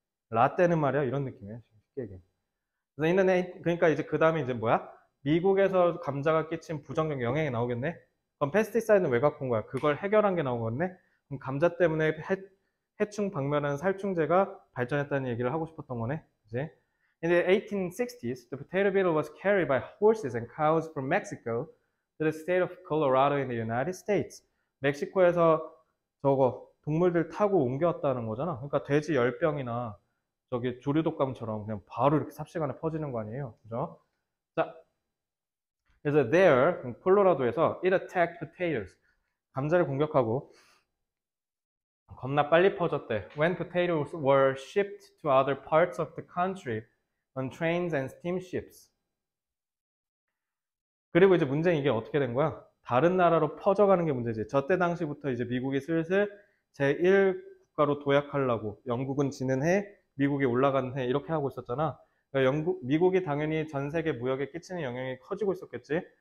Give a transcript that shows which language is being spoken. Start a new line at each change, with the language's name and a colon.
Korean: 라떼는 말이야 이런 느낌이야. 쉽게 얘기해. 그러니까 이제 그 다음에 이제 뭐야? 미국에서 감자가 끼친 부정적 영향이 나오겠네? 그럼 페스티사이드는 왜 갖고 온 거야? 그걸 해결한 게 나오겠네? 그럼 감자 때문에 해충 박멸하는 살충제가 발전했다는 얘기를 하고 싶었던 거네? 그지?
English: In the 1860s, the potato beetle was carried by horses and cows from Mexico to the state of Colorado in the United States.
Korean: 멕시코에서 저거 동물들 타고 옮겨왔다는 거잖아. 그러니까 돼지 열병이나 저기 조류독감처럼 그냥 바로 이렇게 삽시간에 퍼지는 거 아니에요. 그죠? 자, 그래서
English: there, 콜로라도에서 it attacked potatoes.
Korean: 감자를 공격하고 겁나 빨리 퍼졌대.
English: When potatoes were shipped to other parts of the country on trains and steamships.
Korean: 그리고 이제 문제는 이게 어떻게 된 거야? 다른 나라로 퍼져가는 게 문제지. 저때 당시부터 이제 미국이 슬슬 제1국가로 도약하려고 영국은 지는 해, 미국이 올라가는 해 이렇게 하고 있었잖아. 그러니까 미국이 당연히 전 세계 무역에 끼치는 영향이 커지고 있었겠지.